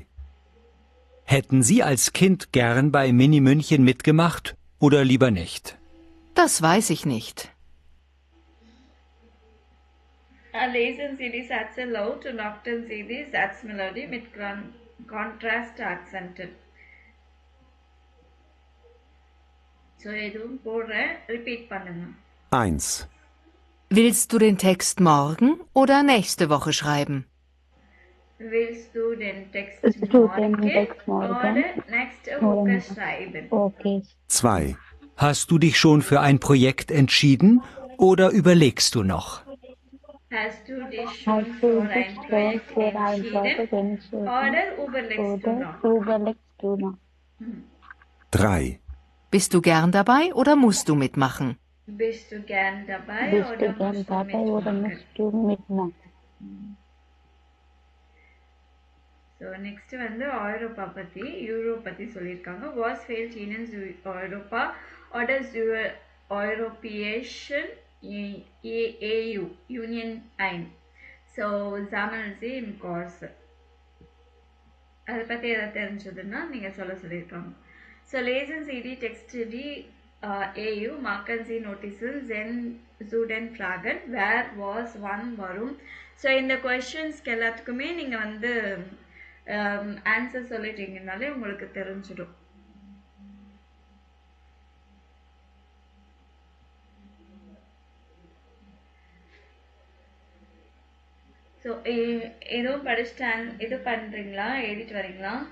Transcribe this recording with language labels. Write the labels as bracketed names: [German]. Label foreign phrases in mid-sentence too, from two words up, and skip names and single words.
[German] Hätten Sie als Kind gern bei Mini München mitgemacht oder lieber nicht? Das weiß ich nicht. Lesen Sie die Sätze laut und achten Sie die Satzmelodie mit Kontrast-Akzenten. So, [Tamil] எதுவும் போடுறேன், repeat பண்ணுங்க. [German] 1. Willst du den Text morgen oder nächste Woche schreiben? Willst du den Text Willst du den morgen Text morgen oder nächste oder Woche nächste- schreiben? Okay. 2. Hast du dich schon für ein Projekt entschieden oder überlegst du noch? Hast du dich schon Hast du für ein dich schon Projekt für ein Projekt entschieden oder überlegst du noch? oder überlegst du noch? 3. Bist du gern dabei oder musst du mitmachen? Bist du gern dabei Bist oder du gern musst du dabei oder mitmachen? musst du mitmachen? So, [Tamil] next வந்து ஐரோப்பா பத்தி யூரோப் பத்தி சொல்லியிருக்காங்க. [German] Was fehlt Ihnen zu Europa oder zur Europäischen EU Union ein? So, sammeln Sie im Kurs. [Tamil] அதை பத்தி ஏதாவது தெரிஞ்சதுன்னா நீங்க சொல்லியிருக்காங்க. [German] So, lesen Sie die Texte die EU, marken Sie Notizen, zu den Fragen, wer, was, wann, warum. So, [Tamil] இந்த கொஸ்டின்ஸ்க்கு எல்லாத்துக்குமே நீங்க வந்து ஆன்சர் சொல்லிட்டீங்கனாலே உங்களுக்கு தெரிஞ்சிடும். ஸோ எதுவும் படிச்சுட்டு இது பண்ணுறீங்களா, எழுதிட்டு வரீங்களா?